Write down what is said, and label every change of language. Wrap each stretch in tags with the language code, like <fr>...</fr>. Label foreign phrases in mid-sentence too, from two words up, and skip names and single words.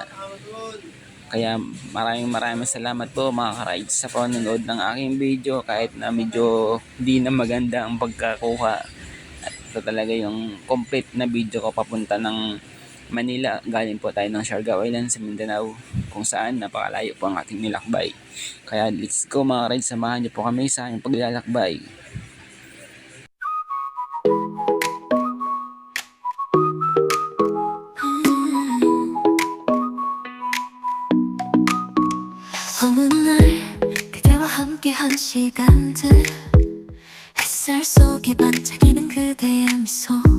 <tl>Kaya maraming salamat po mga ka-rides sa panonood ng aking video kahit na medyo di na maganda ang pagkakuha. At ito talaga yung complete na video ko papunta ng Manila. Galing po tayo ng Siargao Island sa Mindanao kung saan napakalayo po ang ating nilakbay. Kaya</tl> <en>let's go</en> <tl>mga ka-rides, samahan niyo po kami sa aming paglalakbay.</tl> <ko>어느 날 그대와 함께한 시간들 햇살 속에 반짝이는 그대의 미소</ko>